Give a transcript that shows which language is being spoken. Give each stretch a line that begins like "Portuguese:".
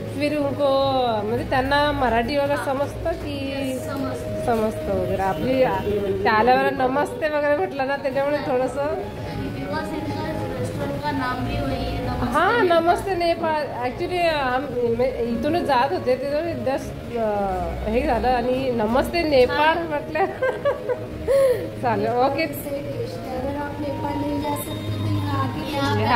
Hindi: फिर उनको
Marathi: म्हणजे त्यांना मराठी वगैरे समजतं की समजतं वगैरे? आपली आल्यावर नमस्ते वगैरे म्हटलं ना त्याच्यामुळे थोडंसं.
Hindi: बिकॉज इनका रेस्टोरेंट का नाम भी वही है.
Marathi: हाँ नमस्ते नेपाळ. ॲक्च्युली इथूनच जात होते तिथून जस्ट हे झालं आणि नमस्ते नेपाळ म्हटलं. चालेल ओके.
Hindi: अगर आप नेपाल नहीं जा सकते तो